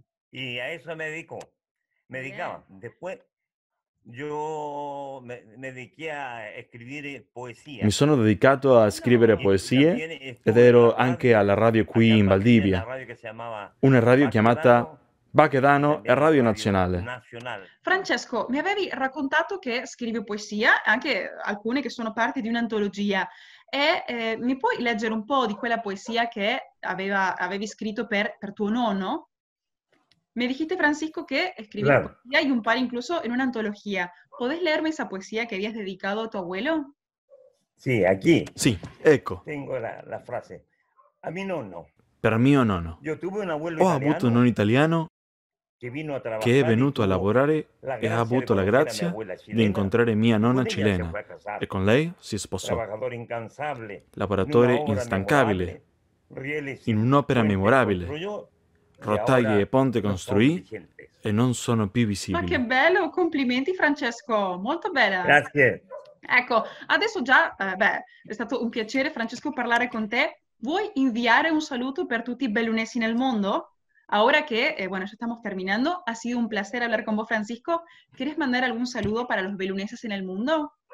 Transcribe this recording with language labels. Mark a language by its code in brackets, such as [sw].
[es] Y a eso me dedicaba. Después yo me dediqué a escribir poesía. [it] Mi sono dedicato a scrivere poesie ed ero anche alla radio qui in Valdivia, una radio chiamata Baquedano e Radio Nazionale. Francesco, mi avevi raccontato che scrivi poesia, anche alcune che sono parte di un'antologia, e mi puoi leggere un po' di quella poesia che avevi scritto per tuo nonno? [es] Me dijiste, Francisco, que escribías poesía y un par incluso en una antología. ¿Podés leerme esa poesía que habías dedicado a tu abuelo? Sí, aquí. [it] Sì, ecco. [es] Tengo la frase. A mi nonno. [it] Per mio nonno. [es] Io tuve un abuelo [it] Ho avuto un nonno italiano che è venuto a lavorare e ha avuto la grazia di incontrare mia nonna cilena e con lei si sposò. Lavoratore instancabile, in un'opera memorabile. Rotaie e ponte construì e non sono più visibili. Ma che bello, complimenti Francesco, molto bella. Grazie. Ecco, adesso già, è stato un piacere Francesco parlare con te. Vuoi inviare un saludo per tutti i bellunesi nel mundo? [es] Ahora que, bueno, ya estamos terminando, ha sido un placer hablar con vos, Francisco. ¿Quieres mandar algún saludo para los beluneses en el mundo?